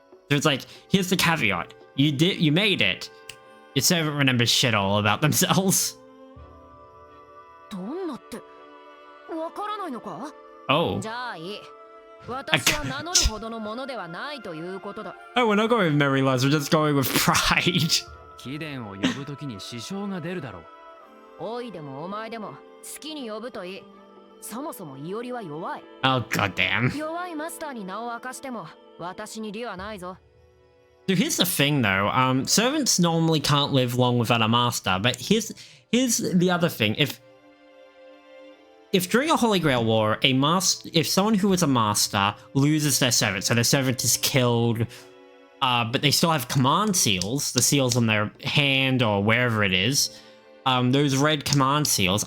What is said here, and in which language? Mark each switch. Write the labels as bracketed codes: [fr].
[en] So it's like, here's the caveat: you made it. Your servant remembers shit all about themselves. [ja] どんなってわからないのか？ [en] Oh. [ja] じゃあいい。私は名乗るほどのものではないということだ。 [en] Oh, we're not going with memory loss, we're just going with pride. [ja] 貴殿を呼ぶときに支障が出るだろう。おいでもお前でも好きに呼ぶといい。そもそもイオリは弱い。 [en] Oh, goddamn. [ja] 弱いマスターに名を明かしても私に利はないぞ。 [en] So here's the thing, though. Servants normally can't live long without a master, but here's the other thing. If during a Holy Grail war, if someone who is a master loses their servant, so their servant is killed, but they still have command seals, the seals on their hand or wherever it is, those red command seals.